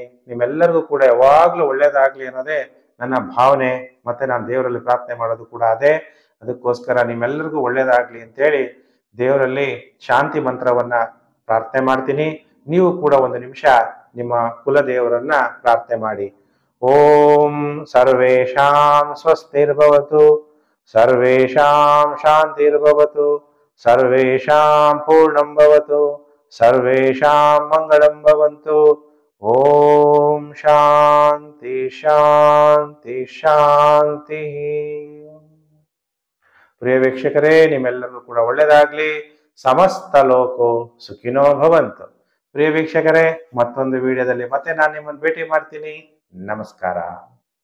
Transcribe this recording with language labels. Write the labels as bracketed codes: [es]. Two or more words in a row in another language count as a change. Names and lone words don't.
[kn] ನಿಮ್ಮೆಲ್ಲರಿಗೂ ಕೂಡ ಯಾವಾಗ್ಲೂ ಒಳ್ಳೇದಾಗ್ಲಿ ಅನ್ನೋದೇ ನನ್ನ ಭಾವನೆ. ಮತ್ತೆ ನಾನು ದೇವರಲ್ಲಿ ಪ್ರಾರ್ಥನೆ ಮಾಡೋದು ಕೂಡ ಅದೇ. ಅದಕ್ಕೋಸ್ಕರ ನಿಮ್ಮೆಲ್ಲರಿಗೂ ಒಳ್ಳೇದಾಗ್ಲಿ ಅಂತೇಳಿ ದೇವರಲ್ಲಿ ಶಾಂತಿ ಮಂತ್ರವನ್ನ ಪ್ರಾರ್ಥನೆ ಮಾಡ್ತೀನಿ. ನೀವು ಕೂಡ ಒಂದು ನಿಮಿಷ ನಿಮ್ಮ ಕುಲದೇವರನ್ನ ಪ್ರಾರ್ಥನೆ ಮಾಡಿ. [sa] ಓಂ ಸರ್ವೇಷಾಂ ಸ್ವಸ್ತಿರ್ಭವತು, ಸರ್ವೇಷಾಂ ಶಾಂತಿರ್ಭವತು, ಸರ್ವೇಷಾಂ ಪೂರ್ಣಂ ಭವತು, ಸರ್ವೇಷಾಂ ಮಂಗಳಂ ಭವಂತು. ಓಂ ಶಾಂತಿ ಶಾಂತಿ ಶಾಂತಿ. [kn] ಪ್ರಿಯ ವೀಕ್ಷಕರೇ, ನಿಮ್ಮೆಲ್ಲರಿಗೂ ಕೂಡ ಒಳ್ಳೆಯದಾಗ್ಲಿ. [sa] ಸಮಸ್ತ ಲೋಕೋ ಸುಖಿನೋ ಭವಂತು. [kn] ಪ್ರಿಯ ವೀಕ್ಷಕರೇ, ಮತ್ತೊಂದು ವಿಡಿಯೋದಲ್ಲಿ ಮತ್ತೆ ನಾನು ನಿಮ್ಮನ್ನು ಭೇಟಿ ಮಾಡ್ತೀನಿ. ನಮಸ್ಕಾರ.